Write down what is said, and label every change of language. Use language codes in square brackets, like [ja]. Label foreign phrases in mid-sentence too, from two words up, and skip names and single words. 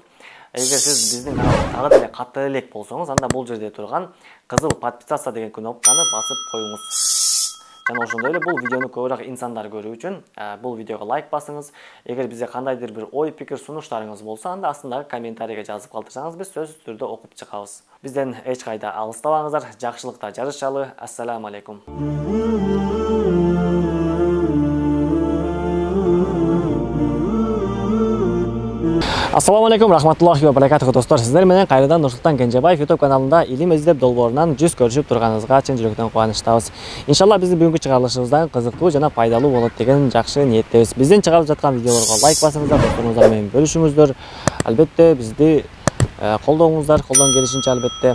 [ky] Эгер сиз биздин каналга дагы деле катты элек болсоңуз, анда бул жерде турган кызыл подписаться деген кнопканы басып коюңуз. Жана ошондой эле бул видеону көбүрөөк инсандар көрүү үчүн бул видеого лайк басыңыз. Эгер бизге кандайдыр бир ой, пикир, сунуштарыңыз болсо, анда астындагы комментарийге жазып калтырсаңыз, биз сөзсүз түрдө окуп чыгабыз. Бизден эч кайда алыстабаңыздар, жакшылыкта жарышалы. [ar] السلام عليكم. السلام عليكم، رحمة الله وبركاته достор. [ky] Сиздер менен кайрадан Нурсултан Кенжебаев YouTube каналында илим издеп долбоорунан жүз көрүшүп турганыңызга чын жүрөктөн кубанычтабыз. Иншалла биздин бүгүнкү чыгарылышыбыздан кызыктуу жана пайдалуу болот деген жакшы ниеттебиз. Биздин чыгарылып жаткан видеолорго лайк басыңыздар, досторуңуздар менен бөлүшүңүздөр. Албетте бизди колдооңуздар, колдон келишинче албетте.